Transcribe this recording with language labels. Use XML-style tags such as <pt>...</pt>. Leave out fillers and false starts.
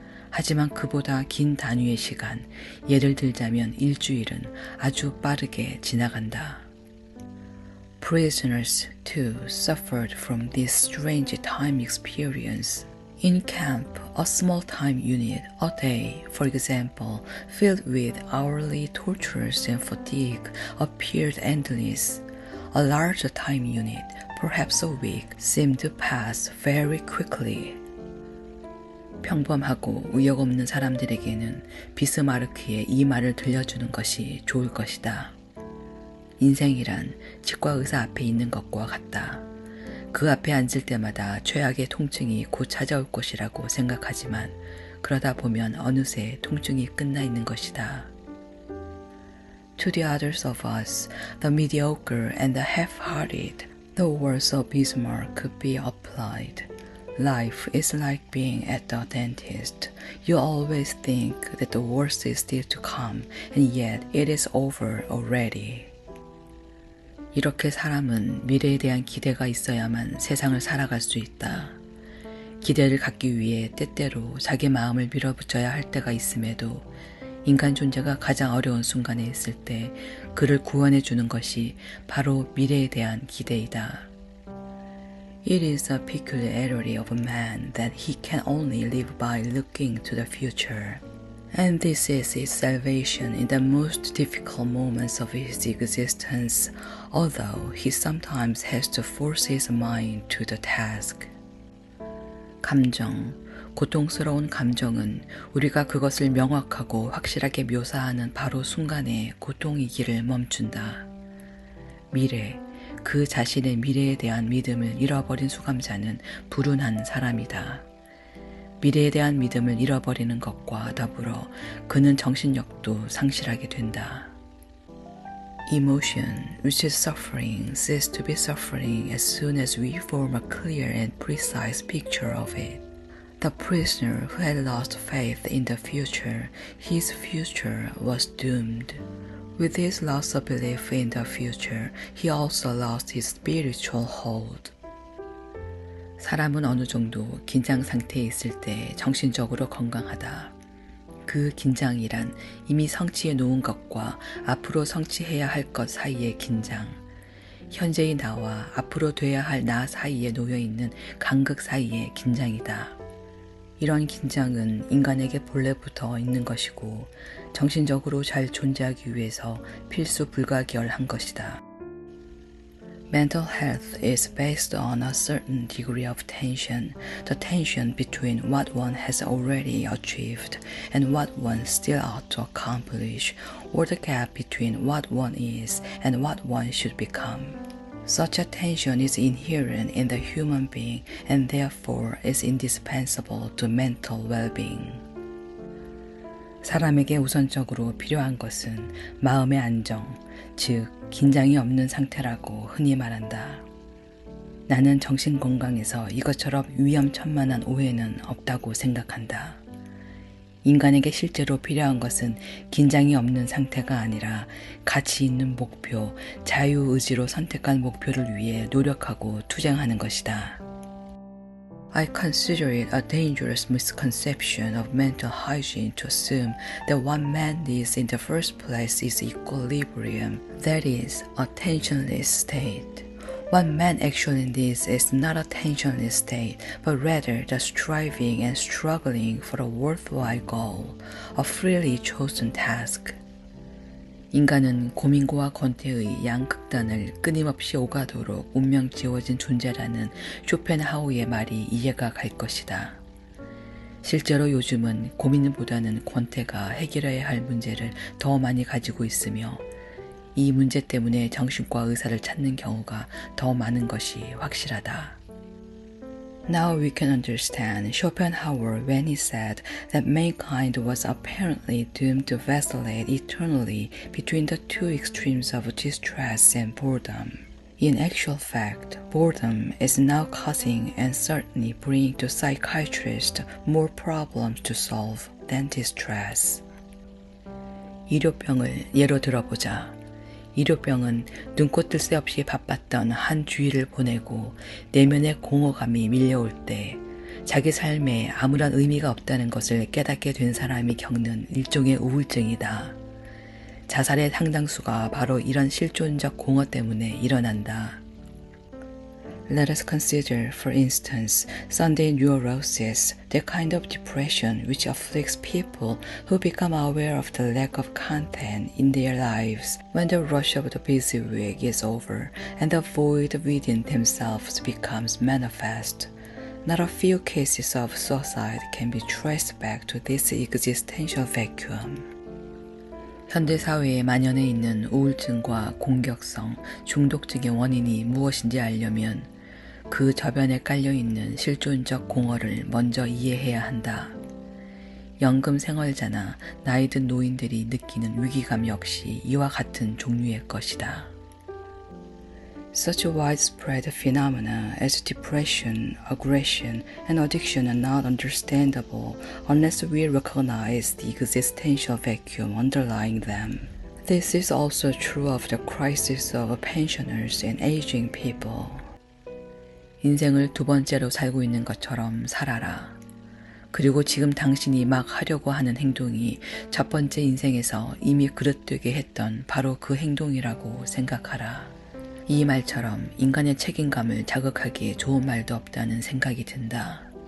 <ko>하지만 그보다 긴 단위의 시간, 예를 들자면 일주일은 아주 빠르게 지나간다.</ko> <en>Prisoners too suffered from this strange time experience. In camp, a small time unit, a day, for example, filled with hourly tortures and fatigue, appeared endless. A larger time unit, perhaps a week, seemed to pass very quickly.</en> <ko>평범하고 의욕 없는 사람들에게는 비스마르크의 이 말을 들려주는 것이 좋을 것이다. 인생이란 치과 의사 앞에 있는 것과 같다. 그 앞에 앉을 때마다 최악의 통증이 곧 찾아올 것이라고 생각하지만 그러다 보면 어느새 통증이 끝나 있는 것이다.</ko> <en>To the others of us, the mediocre and the half-hearted, the words of Bismarck could be applied. Life is like being at the dentist. You always think that the worst is still to come, and yet it is over already.</en> <ko>이렇게 사람은 미래에 대한 기대가 있어야만 세상을 살아갈 수 있다. 기대를 갖기 위해 때때로 자기 마음을 밀어붙여야 할 때가 있음에도 인간 존재가 가장 어려운 순간에 있을 때 그를 구원해 주는 것이 바로 미래에 대한 기대이다.</ko> <en>It is a peculiarity of a man that he can only live by looking to the future. And this is his salvation in the most difficult moments of his existence, although he sometimes has to force his mind to the task.</en> <ko>감정, 고통스러운 감정은 우리가 그것을 명확하고 확실하게 묘사하는 바로 순간에 고통이기를 멈춘다. 미래, 그 자신의 미래에 대한 믿음을 잃어버린 수감자는 불운한 사람이다. 미래에 대한 믿음을 잃어버리는 것과 더불어 그는 정신력도 상실하게 된다.</ko> <en>Emotion, which is suffering, ceases to be suffering as soon as we form a clear and precise picture of it. The prisoner who had lost faith in the future, his future was doomed. With his loss of belief in the future, he also lost his spiritual hold.</en> <ko>사람은 어느 정도 긴장 상태에 있을 때 정신적으로 건강하다. 그 긴장이란 이미 성취해 놓은 것과 앞으로 성취해야 할 것 사이의 긴장, 현재의 나와 앞으로 돼야 할 나 사이에 놓여있는 간극 사이의 긴장이다. 이런 긴장은 인간에게 본래부터 있는 것이고 정신적으로 잘 존재하기 위해서 필수 불가결한 것이다.</ko> <en>Mental health is based on a certain degree of tension, the tension between what one has already achieved and what one still ought to accomplish, or the gap between what one is and what one should become. Such a tension is inherent in the human being and therefore is indispensable to mental well-being.</en> <ko>사람에게 우선적으로 필요한 것은 마음의 안정, 즉 긴장이 없는 상태라고 흔히 말한다. 나는 정신 건강에서 이것처럼 위험천만한 오해는 없다고 생각한다. 인간에게 실제로 필요한 것은 긴장이 없는 상태가 아니라 가치 있는 목표, 자유의지로 선택한 목표를 위해 노력하고 투쟁하는 것이다.</ko> <en>I consider it a dangerous misconception of mental hygiene to assume that what man needs in the first place is equilibrium, that is, a tensionless state. What man actually needs is not a tensionless state, but rather the striving and struggling for a worthwhile goal, a freely chosen task.</en> <ko>인간은 고민과 권태의 양극단을 끊임없이 오가도록 운명 지어진 존재라는 쇼펜하우의 말이 이해가 갈 것이다. 실제로 요즘은 고민보다는 권태가 해결해야 할 문제를 더 많이 가지고 있으며 이 문제 때문에 정신과 의사를 찾는 경우가 더 많은 것이 확실하다.</ko> <en>Now we can understand Schopenhauer when he said that mankind was apparently doomed to vacillate eternally between the two extremes of distress and boredom. In actual fact, boredom is now causing and certainly bringing to psychiatrists more problems to solve than distress.</en> <ko>일요병을 예로 들어보자. 일요병은 눈꽃 뜰 새 없이 바빴던 한 주일을 보내고 내면의 공허감이 밀려올 때 자기 삶에 아무런 의미가 없다는 것을 깨닫게 된 사람이 겪는 일종의 우울증이다. 자살의 상당수가 바로 이런 실존적 공허 때문에 일어난다.</ko> <en>Let us consider, for instance, Sunday neurosis, the kind of depression which afflicts people who become aware of the lack of content in their lives when the rush of the busy week is over and the void within themselves becomes manifest. Not a few cases of suicide can be traced back to this existential vacuum.</en> <ko>현대사회에 만연해 있는 우울증과 공격성, 중독증의 원인이 무엇인지 알려면 그 저변에 깔려있는 실존적 공허를 먼저 이해해야 한다. 연금 생활자나 나이 든 노인들이 느끼는 위기감 역시 이와 같은 종류의 것이다.</ko> <en>Such widespread phenomena as depression, aggression, and addiction are not understandable unless we recognize the existential vacuum underlying them. This is also true of the crisis of pensioners and aging people.</en> <ko>인생을 두 번째로 살고 있는 것처럼 살아라. 그리고 지금 당신이 막 하려고 하는 행동이 첫 번째 인생에서 이미 그릇되게 했던 바로 그 행동이라고 생각하라. 이 말처럼 인간의 책임감을 자극하기에 좋은 말도 없다는 생각이 든다.</ko>